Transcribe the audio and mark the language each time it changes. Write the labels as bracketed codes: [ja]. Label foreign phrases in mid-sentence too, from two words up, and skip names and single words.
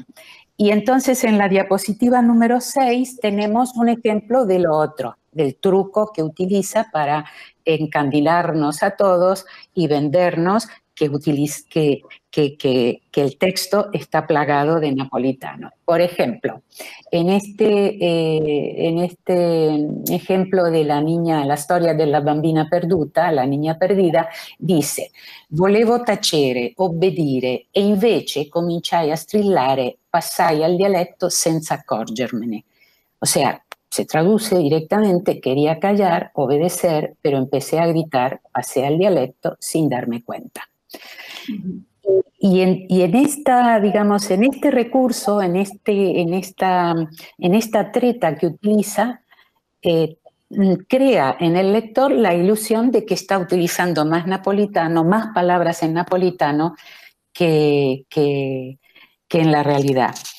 [es] Y entonces en la diapositiva número 6 tenemos un ejemplo de lo otro, del truco que utiliza para encandilarnos a todos y vendernos que el texto está plagado de napolitano. Por ejemplo, en este ejemplo de la storia della bambina perduta, la niña perdida, dice: [it] volevo tacere, obbedire e invece cominciai a strillare, passai al dialetto senza accorgermene. [es] O sea, se traduce directamente: quería callar, obedecer, pero empecé a gritar, pasé al dialecto sin darme cuenta. Y en esta, digamos, en este recurso, en esta treta que utiliza, crea en el lector la ilusión de que está utilizando más napolitano, más palabras en napolitano que en la realidad.